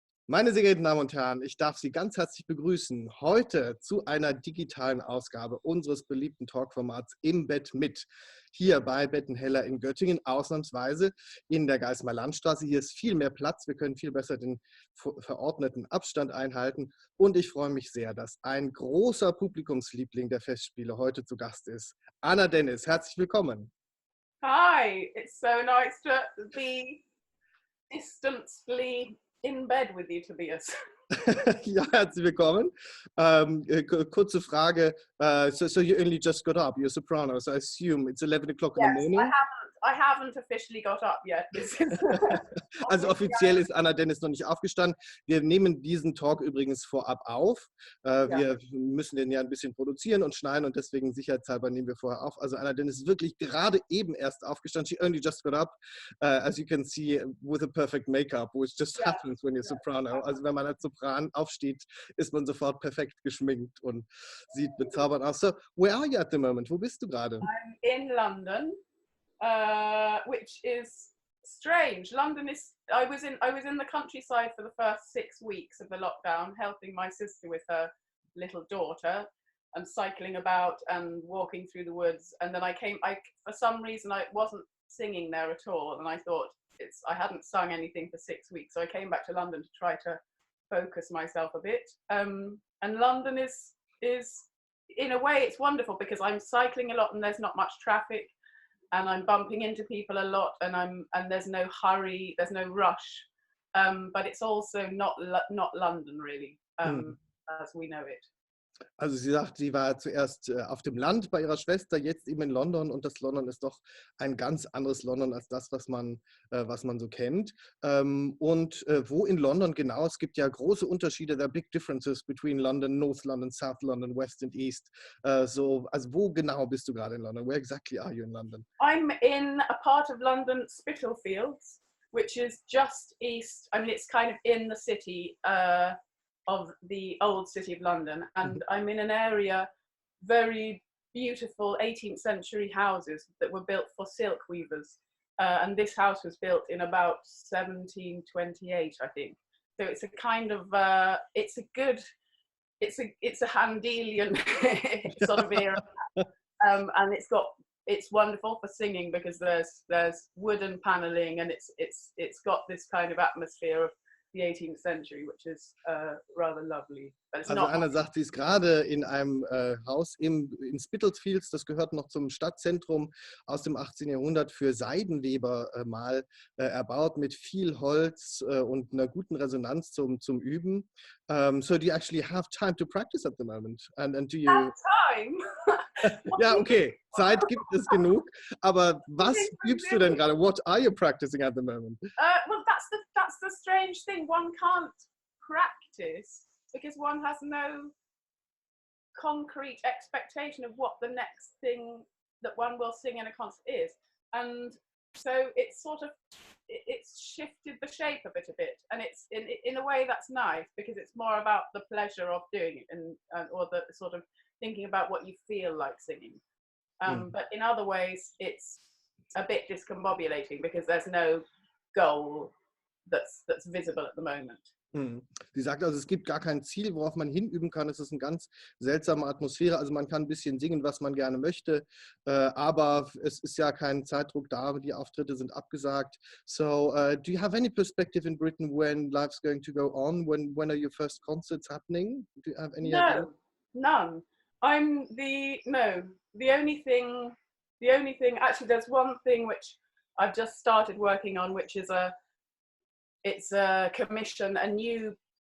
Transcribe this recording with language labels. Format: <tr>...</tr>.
<de>Meine sehr geehrten Damen und Herren, ich darf Sie ganz herzlich begrüßen heute zu einer digitalen Ausgabe unseres beliebten Talkformats Im Bett mit. Hier bei Bettenheller in Göttingen, ausnahmsweise in der Geismarer Landstraße. Hier ist viel mehr Platz, wir können viel besser den verordneten Abstand einhalten. Und ich freue mich sehr, dass ein großer Publikumsliebling der Festspiele heute zu Gast ist. Anna Dennis, herzlich willkommen.</de> <en>Hi, it's so nice to be distantly in bed with you, Tobias.</en> <de>Ja, herzlich willkommen. Kurze Frage.</de> <en>So you only just got up. You're a soprano, so I assume it's 11 o'clock in the morning. I haven't officially got up yet.</en> <de>Also offiziell ist Anna Dennis noch nicht aufgestanden. Wir nehmen diesen Talk übrigens vorab auf. Wir müssen den ja ein bisschen produzieren und schneiden und deswegen sicherheitshalber nehmen wir vorher auf. Also Anna Dennis ist wirklich gerade eben erst aufgestanden.</de> <en>She only just got up, as you can see, with a perfect makeup, which just happens when you're soprano.</en> <de>Also wenn man als Sopran aufsteht, ist man sofort perfekt geschminkt und sieht bezaubernd aus.</de> <en>So, where are you at the moment?</en> <de>Wo bist du gerade?</de> <en>I'm in London. Which is strange. London is. I was in the countryside for the first 6 weeks of the lockdown, helping my sister with her little daughter, and cycling about and walking through the woods. And then I for some reason I wasn't singing there at all, and I thought I hadn't sung anything for 6 weeks, so I came back to London to try to focus myself a bit. And London is in a way it's wonderful because I'm cycling a lot and there's not much traffic. And I'm bumping into people a lot, and there's no hurry, there's no rush, but it's also not London really, as we know it.</en> <de>Also sie sagt, sie war zuerst auf dem Land bei ihrer Schwester, jetzt eben in London, und das London ist doch ein ganz anderes London als das, was man so kennt. Und wo in London genau? Es gibt ja große Unterschiede,</de> <en>there are big differences between London, North London, South London, West and East.</en> <de>Also wo genau bist du gerade in London?</de> <en>Where exactly are you in London? I'm in a part of London, Spitalfields, which is just east. I mean, it's kind of in the city. Of the old city of London, and I'm in an area, very beautiful 18th century houses that were built for silk weavers, and this house was built in about 1728, I think. So it's a kind of it's a Handelian sort of era, and it's wonderful for singing because there's wooden paneling, and it's got this kind of atmosphere of the 18th century, which is rather lovely.</en> <de>Also Anna sagt, sie ist gerade in einem Haus in Spitalfields, das gehört noch zum Stadtzentrum, aus dem 18. Jahrhundert, für Seidenweber mal erbaut, mit viel Holz und einer guten Resonanz zum Üben.</de> <en>So do you actually have time to practice at the moment? And do you... Have time?</en> <de>Ja, okay, Zeit gibt es genug, aber was übst du denn gerade?</de> <en>What are you practicing at the moment? Well, that's the strange thing. One can't practice because one has no concrete expectation of what the next thing that one will sing in a concert is, and so it's shifted the shape of it a bit, and it's in a way that's nice because it's more about the pleasure of doing it and or the sort of thinking about what you feel like singing. But in other ways, it's a bit discombobulating because there's no goal that's visible at the moment.</en> <de>Sie sagt also, es gibt gar kein Ziel, worauf man hinüben kann. Es ist eine ganz seltsame Atmosphäre. Also man kann ein bisschen singen, was man gerne möchte, aber es ist ja kein Zeitdruck da. Die Auftritte sind abgesagt.</de> <en>So, do you have any perspective in Britain when life's going to go on? When are your first concerts happening? Do you have any idea? None. The only thing, actually there's one thing which I've just started working on, which is it's a commission, a new</en>